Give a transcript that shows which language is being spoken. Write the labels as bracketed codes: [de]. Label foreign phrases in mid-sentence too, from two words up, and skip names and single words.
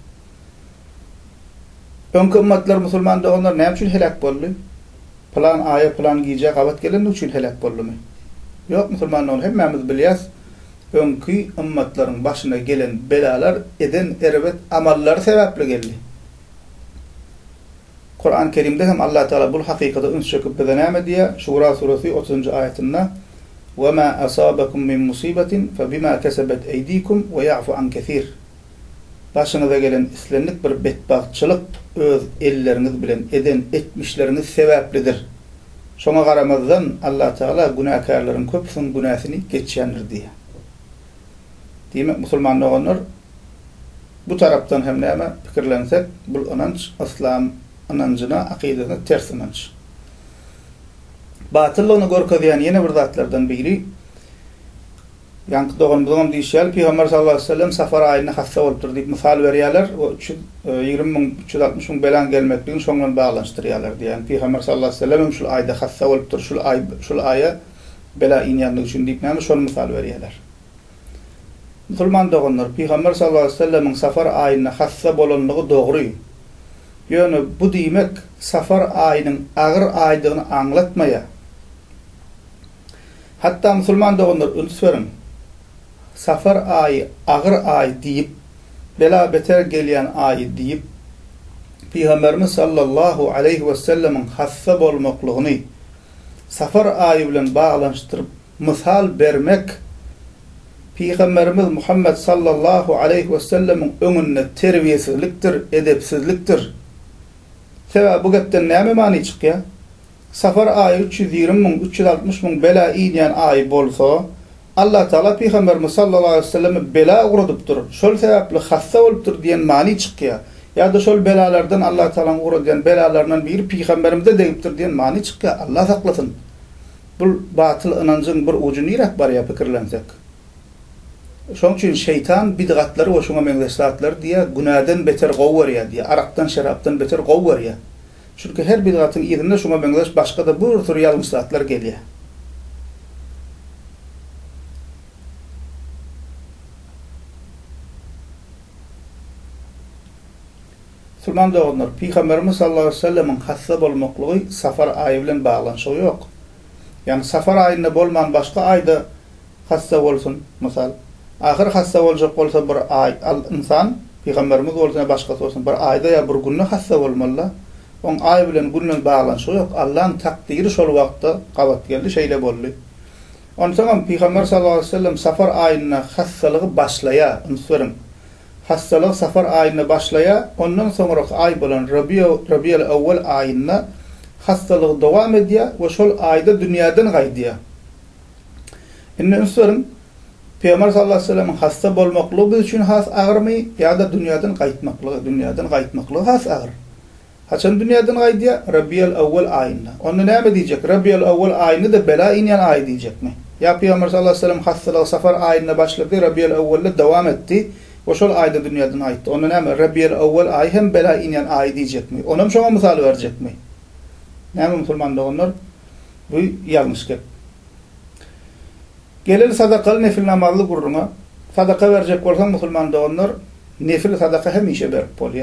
[tk] Öňkü ümmetler musulman doganlar näme üçin helak boldy? Plan aýa, plan gije gabat gelen üçin helak boldymy? Ýok, musulmanlar hemmemiz bilýäs. Öňkü ümmetleriň başyna gelen belalar eden erwet amallar sebäpli geldi. Kur'an-ı Kerim'de hem Allah Teala bu hakikati üns çöküp bize näme diýär? Şura suresi 30. ayetinde [ar] وَمَا أَصَابَكُم مِّن مُّصِيبَةٍ فَبِمَا كَسَبَتْ أَيْدِيكُمْ وَيَعْفُ عَن كَثِيرٍ. [tk] Başyňyza gelen islenlik bir betbagçylyk öz elleriniz bilen eden etmişleriniz sebäplidir. Şoňa garamazdan Allah Teala günahkarlaryň köpüsiniň günahyny geçýändir diýär. Diýmek musulman doganlar bu tarapdan hem näme pikirlensek bu ananç İslam anancına, akidesine ters inanç. Batıllygyny gorkadýan ýene bir zatlardan biri, ýanky dogan diýişýär, Peygamber [ar] صلى الله عليه وسلم [tk] safar aýyna hassa bolupdyr diýip misal berýärler, o 20.000-360.000 belan gelmekligini şoňdan baglanşdyrýarlar diýen. Peygamber [ar] صلى الله عليه وسلم [tk] şol aýda hassa bolupdyr, şol aýa bela inýanlygy üçin diýip näme şol misal berýärler. Musulman doganlar, Peygamber [ar] صلى الله عليه وسلم'in [tk] safar aýyna hassa bolanlygy dogry. Ýöne bu diýmek safar aýynyň agyr aýdygyny aňlatmaýar. Hatta musulman doganlar ünsürin safar aýy agyr aý diýip bela beter gelýän aý diýip Peygamberimiz [ar] صلى الله عليه وسلم'in [tk] hassa bolmaklygyny safar aýy bilen baglanşdyryp misal bermek Peygamberimiz Muhammed [ar] صلى الله عليه وسلم'in [tk] öňünde terbiýesizlikdir, edepsizlikdir. Sebäbi bu gepden näme many çykýar? Safar aýy 320.000-360.000 bela inýän aý bolsa, Allah Taala Peygamberimiz [ar] صلى الله عليه وسلم [tk] bela ugradypdyr. Şol sebäpli hassa bolupdyr diýen many çykýar. Ya da şol belalardan Allah Taala uradýan belalardan biri Peygamberimize degipdir diýen many çykýar. Allah saklasyn. Bu batyl inançyň bir ujuny ýerek bar ýa pikirlensek. Şoň üçin şeytan bidgatlary we şoňa meňzeşatlar diýe günahdan beter gowwer ýa diýe, arakdan, şarapdan beter gowwer ýa. Çünki her bidgatyň ýerinde şoňa meňzeş başga da bir tür ýalňyşlatlar gelýär. Sulman doganlar, Peygamberimiz [ar] صلى الله عليه وسلم'in [tk] hassa bolmaklygy safar aýy bilen baglanşygy ýok. Yani safar aýyna bolman başga aýda hassa bolsun, mysal ahir hassa boljak bolsa bir ay insan Peygamberimiz bolsa başga bolsun bir ayda ya bir günne hassa bolmaly. On ay bilen günnen baglanşygy ýok. Allah'ın takdiri şol wagtda gabat geldi, şeýle boldy. Onsoň Peygamber [ar] صلى الله عليه وسلم [tk] safar aýyna hassalygy başlaýar, ünsürin. Hassalyk safar aýyna başlaýar, ondan soňra ay bolan Rabiul Awwal aýyna hassalygy dowam edýär we şol aýda dünýäden gaýdýar. Indi ünsürin Peygamber [ar] صلى الله عليه وسلم [tk] hassa bolmaklygy biz üçin has agyrmy ýa-da dünýäden gaýtmaklygy has agyr. Haçan dünýäden gaýdýar? Rabiul Awwal aýyna. Onda näme diýjek? Rabiul Awwal aýyny da bela inýän aý diýjekmi? Ya Peygamber [ar] صلى الله عليه وسلم [tk] hassalyk safar aýyna başlady, Rabiul Awwalda dowam etdi. O şol aýda dünýäden gaýtdy. Onda näme? Rabiul Awwal aý hem bela inýän aý diýjekmi? Onam şoňa mysal berjekmi? Näme musulman doganlar? Bu ýalňyş gep. Geleli sadakalı nefil namazlı gurruna sadaka verecek bolsan musulman doganlar Nefil sadaka hemişe berip bolýar.